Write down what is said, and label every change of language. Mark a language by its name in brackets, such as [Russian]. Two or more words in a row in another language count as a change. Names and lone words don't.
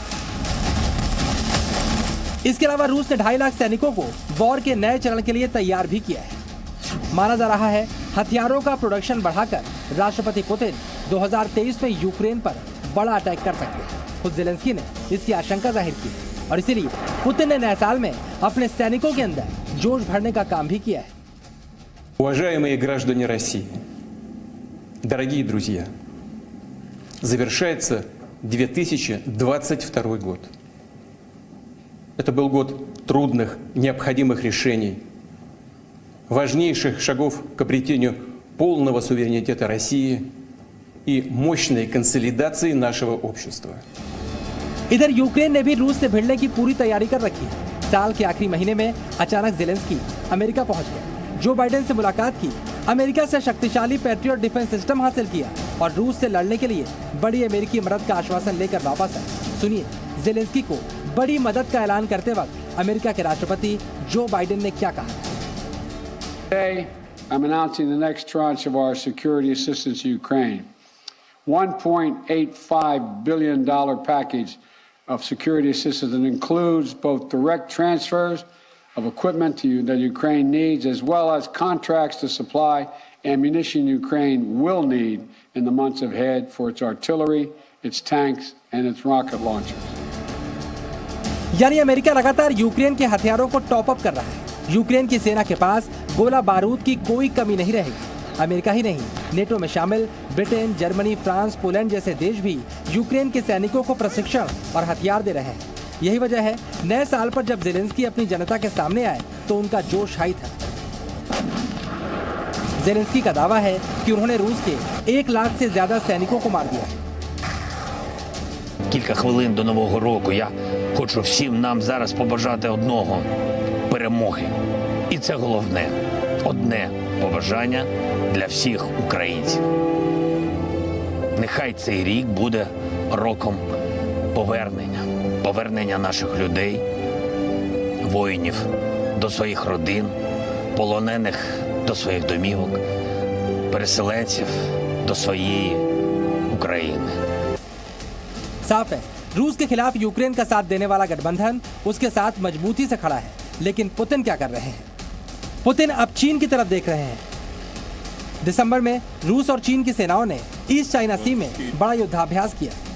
[Hindi] इसके अलावा रूस ने 2.5 लाख सैनिकों को वॉर के नए चरण के लिए तैयार भी किया है। माना जा रहा है हथियारों का प्रोडक्शन बढ़ाकर राष्ट्रपति पुतिन 2023 में यूक्रेन पर बड़ा अटैक कर सकते हैं। खुद ज़ेलेंस्की ने इसकी आशंका जाहिर की और इसीलिए पुतिन ने नए साल में अपने सैनिकों के अंदर जोश भरने का काम भी किया है। [Russian] Уважаемые граждане России, дорогие друзья, завершается 2022 год. Это был год трудных, необходимых решений, важнейших шагов к обретению полного суверенитета России и мощной консолидации нашего общества. [Hindi] इधर यूक्रेन ने भी रूस से भिड़ने की पूरी तैयारी कर रखी है। साल के आखिरी महीने में अचानक ज़ेलेंस्की अमेरिका पहुंच गए, जो बाइडेन से मुलाकात की, अमेरिका से शक्तिशाली [English] Patriot defense system [Hindi] हासिल किया और रूस से लड़ने के लिए बड़ी अमेरिकी मदद का आश्वासन लेकर वापस आए। सुनिए ज़ेलेंस्की को बड़ी मदद का ऐलान करते वक्त अमेरिका के राष्ट्रपति जो बाइडेन ने क्या कहा। [English] Today, I'm announcing the next tranche of our security assistance to Ukraine. $1.85 billion package of security assistance that includes both direct transfers of equipment that Ukraine needs, as well as contracts to supply ammunition Ukraine will need in the months ahead for its artillery, its tanks, and its rocket launchers. [Hindi] यानी अमेरिका लगातार यूक्रेन के हथियारों को [English] top up [Hindi] कर रहा है। यूक्रेन की सेना के पास गोला बारूद की कोई कमी नहीं रहेगी। अमेरिका ही नहीं, नेटो में शामिल ब्रिटेन, जर्मनी, फ्रांस, पोलैंड जैसे देश भी यूक्रेन के सैनिकों को प्रशिक्षण और हथियार दे रहे हैं। यही वजह है नए साल पर जब ज़ेलेंस्की अपनी जनता के सामने आए तो उनका जोश हाई था। ज़ेलेंस्की का दावा है कि उन्होंने रूस के 1 लाख से ज्यादा सैनिकों को मार दिया है। [Ukrainian] Кілька хвилин до Нового року я хочу всім нам зараз побажати одного – перемоги. І це головне – одне побажання для всіх українців. Нехай цей рік буде роком повернення наших людей, воїнів до своїх родин, полонених до своїх домівок, переселенців до своєї України. [Hindi] साफ है, रूस के खिलाफ यूक्रेन का साथ देने वाला गठबंधन उसके साथ मजबूती से खड़ा है। लेकिन पुतिन क्या कर रहे हैं? पुतिन अब चीन की तरफ देख रहे हैं। दिसंबर में रूस और चीन की सेनाओं ने ईस्ट चाइना सी में बड़ा युद्धाभ्यास किया।